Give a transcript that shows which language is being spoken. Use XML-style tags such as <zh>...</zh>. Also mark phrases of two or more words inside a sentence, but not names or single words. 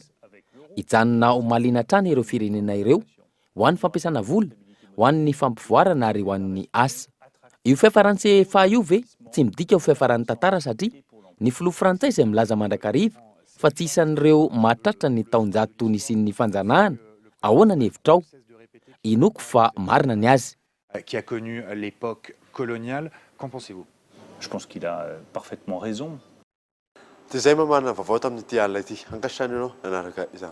<mg>Hijanona ho maliana hatrany ireo firenena ireo ho an'ny fampiasana vola, ho an'ny fampivoarana ary ho an'ny asa. Io fiafarany fa io ve tsy midika ho fiafarany tantara satria ny filoha frantsay izay milaza mandrakariva fa tsy isan'ireo mahatratra ny taonjato nisian'ny fanjanahana. Ahoana ny hevitrao? Inoko fa marina ny azy.</mg> <fr>Qui a connu l'époque coloniale, qu'en pensez-vous? Je pense qu'il a parfaitement raison.</fr> <mg>Dia izay mamana vaovao tamin'ity alina ity. Ankasitrany ianao nanaraka izany.</mg>